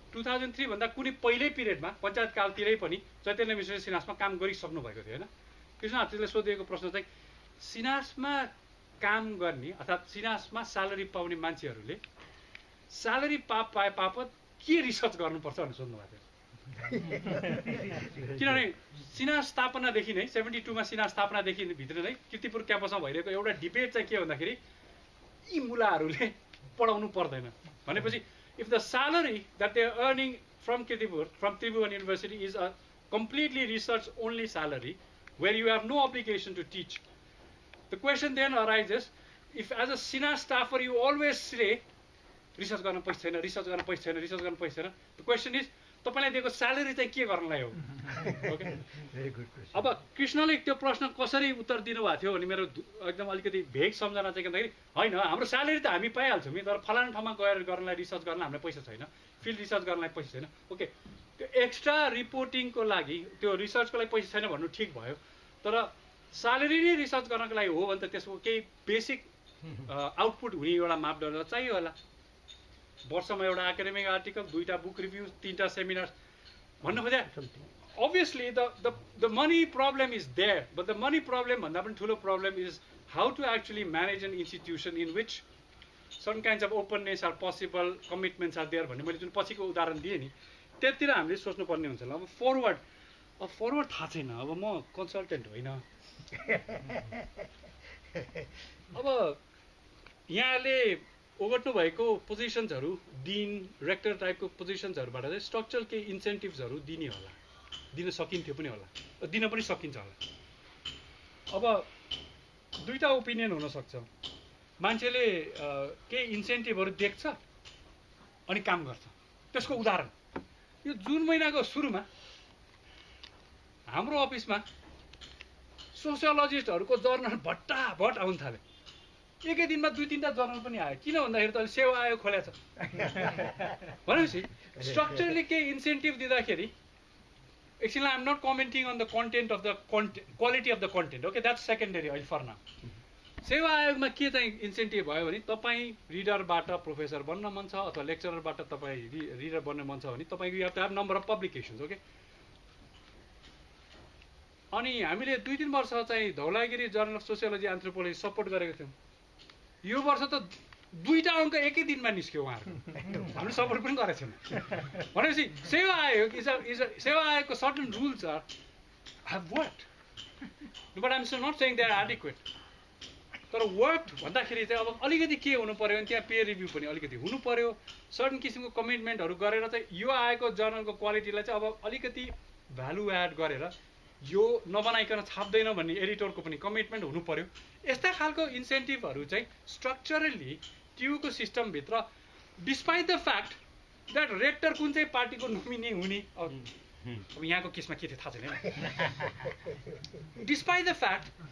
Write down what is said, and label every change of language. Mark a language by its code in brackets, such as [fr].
[ne] 2003 भन्दा कुनै पहिल्यै पिरियडमा पञ्चायत कालतिरै पनि चैतन्य मिश्रले सिनासमा काम गरिसक्नु भएको थियो होइन। कृष्ण हातुतुले सोधिएको प्रश्न चाहिँ सिनासमा काम गर्ने अर्थात् सिनासमा स्यालेरी पाउने मान्छेहरूले स्यालेरी पाए बापत के रिसर्च गर्नुपर्छ भनेर सोध्नु भएको थियो। किनभने सिनास स्थापनादेखि नै 72 मा सिनास स्थापनादेखि भित्र नै कीर्तिपुर क्याम्पसमा भइरहेको एउटा डिबेट चाहिँ के भन्दाखेरि यी मुलाहरूले पढाउनु पर्दैन भनेपछि [en] if the salary that they are earning from Kirtipur, from Tribhuvan University is a completely research only salary where you have no obligation to teach, the question then arises, if as a SINA staffer you always say research [ne] गर्न पैसा छैन, [en] research गर्न पैसा छैन, research गर्न पैसा छैन, the question is [ne] तपाईलाई दिएको [en] salary [ne] चाहिँ के गर्नलाई हो? [en] Okay, very good question. [ne] अब कृष्णले त्यो प्रश्न कसरी उत्तर दिनुभएको थियो भने मेरो एकदम अलिकति भेग सम्झना चाहिँ के भन्दाखेरि हैन हाम्रो स्यालेरी त हामी पाइहाल्छौँ नि, तर फलाना ठाउँमा गएर गर्नलाई रिसर्च गर्न हामीलाई पैसा छैन, फिल्ड रिसर्च गर्नलाई पैसा छैन। ओके, त्यो एक्स्ट्रा रिपोर्टिङको लागि त्यो रिसर्चको लागि पैसा छैन भन्नु ठिक भयो, तर स्यालेरी नै रिसर्च गर्नको लागि हो भने त त्यसको केही बेसिक आउटपुट हुने एउटा मापदण्ड चाहियो होला। वर्षमा एउटा academic article, 2टा book review, 3टा seminar भन्नु खोजे। [en] Obviously the money problem is there, but the money problem [ne] भन्दा पनि ठुलो [en] problem is how to actually manage an institution in which certain kinds of openness are possible, commitments are there [ne] भन्ने मैले जुन पछिको उदाहरण दिएँ नि त्यतिर हामीले सोच्नु पर्ने हुन्छ। अब फरवर्ड थाहा छैन, अब म कन्सल्टेन्ट होइन। अब यहाँले ओगट्नु भएको पोजिसन्सहरू डिन रेक्टर टाइपको पोजिसन्सहरूबाट चाहिँ स्ट्रक्चरल केही इन्सेन्टिभ्सहरू दिने होला, दिन सकिन्थ्यो पनि होला, दिन पनि सकिन्छ होला। अब 2टा ओपिनियन हुनसक्छ, मान्छेले केही इन्सेन्टिभहरू देख्छ अनि काम गर्छ। त्यसको उदाहरण यो जुन महिनाको सुरुमा हाम्रो अफिसमा सोसियोलोजिस्टहरूको जर्नल भट्टाभट आउन थाल्यो। एकै दिनमा 2-3टा जर्नल पनि आयो। किन भन्दाखेरि त सेवा आयोग खोलेको छ भनेपछि स्ट्रक्चरली केही इन्सेन्टिभ दिँदाखेरि [en] actually I'm not commenting on the content of the quality of the content, okay, that's secondary for now. [ne] सेवा आयोगमा के चाहिँ इन्सेन्टिभ भयो भने तपाईँ रिडरबाट प्रोफेसर बन्न मन छ अथवा लेक्चररबाट तपाईँ रिडर बन्न मन छ भने तपाईँको [en] You have to have number of publications. [ne] Okay, अनि हामीले 2-3 वर्ष चाहिँ Dhaulagiri journal of sociology anthropology support गरेको थियौँ। यो वर्ष त 2टा अङ्क एकै दिनमा निस्क्यो उहाँहरू, हामीले सपोर्ट पनि गरेको छैन। भनेपछि सेवा आयोग सेवा आयोगको [en] Certain rules are have worked, but I'm still not saying they are adequate. [ne] तर वर्क भन्दाखेरि चाहिँ अब अलिकति के हुनु पर्यो भने त्यहाँ पेयर रिभ्यू पनि अलिकति हुनु पर्यो, सर्टन किसिमको कमिटमेन्टहरू गरेर चाहिँ यो आएको जर्नलको क्वालिटीलाई चाहिँ अब अलिकति भ्यालु एड गरेर यो नबनाइकन छाप्दैन भन्ने एडिटरको पनि कमिटमेन्ट हुनु पर्यो। यस्ता खालको इन्सेन्टिभहरू चाहिँ structurally ट्युको सिस्टमभित्र, [en] despite the fact that [ne] rector कुन चाहिँ पार्टीको नोमिनी हुने, अब यहाँको केसमा के थियो थाहा छैन, डिस्पाइट द फ्याक्ट